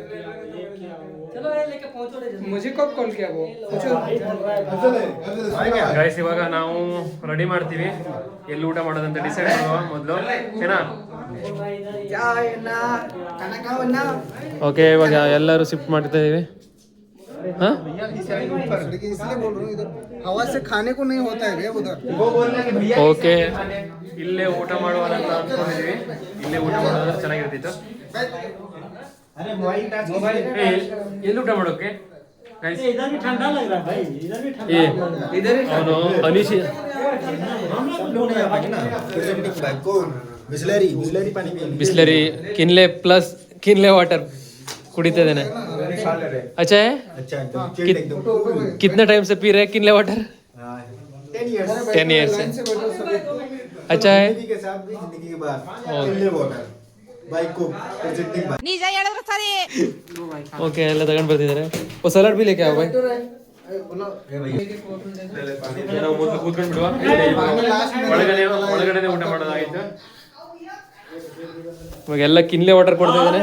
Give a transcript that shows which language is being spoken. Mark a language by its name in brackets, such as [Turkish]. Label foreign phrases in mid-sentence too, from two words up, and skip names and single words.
[Kannada] ಗೈಸ್ ಇವಾಗ ನಾವು ರೆಡಿ ಮಾಡ್ತೀವಿ, ಎಲ್ಲಿ ಊಟ ಮಾಡೋದಂತ ಡಿಸೈಡ್ ಮಾಡುವ ಮೊದಲು. ಏನಾ? ಓಕೆ, ಇವಾಗ ಎಲ್ಲರೂ ಶಿಫ್ಟ್ ಮಾಡ್ತಾ ಇದೀವಿ. [Hindi] हाँ हवा से खाने को नहीं होता है उधर. [Kannada] ಓಕೆ, ಇಲ್ಲೇ ಊಟ ಮಾಡುವ ಅಂತ ಅನ್ಕೊಂಡಿದೀವಿ. ಇಲ್ಲೇ ಊಟ ಮಾಡೋದ್ರೆ ಚೆನ್ನಾಗಿರ್ತಿತ್ತು. ಎಲ್ಲಿ ಊಟ ಮಾಡೋಕೆ? [Hindi] इधर भी ठंडा लग रहा है भाई, इधर भी ठंडा. [Kannada] ಅವನು ಅನಿಶಿ ಬಿಸ್ಲರಿ ಕಿನ್ಲೆ ಪ್ಲಸ್ ಕಿನ್ಲೆ ವಾಟರ್ ಕುಡಿತಾ ಇದ್ದೇನೆ. [Hindi] अच्छा है? कितने टाइम से पी रहे हैं किनले वाटर? 10 years से. अच्छा है? [Kannada] ಓಕೆ, ಎಲ್ಲ ತಗೊಂಡು ಬರ್ತಿದ್ದಾರೆ. [Hindi] ओ सलाद भी लेके भाई. [Kannada] ನಾವು ಮೊದಲು ಕೂತ್ಕೊಂಡು ಬಿಡುವ. ಒಳಗಡೆ ಊಟ ಮಾಡೋದಾಗಿತ್ತು. ಇವಾಗ ಎಲ್ಲ ಕಿನ್ಲೆ ವಾಟರ್ ಕೊಡ್ತಾ ಇದ್ದಾನೆ.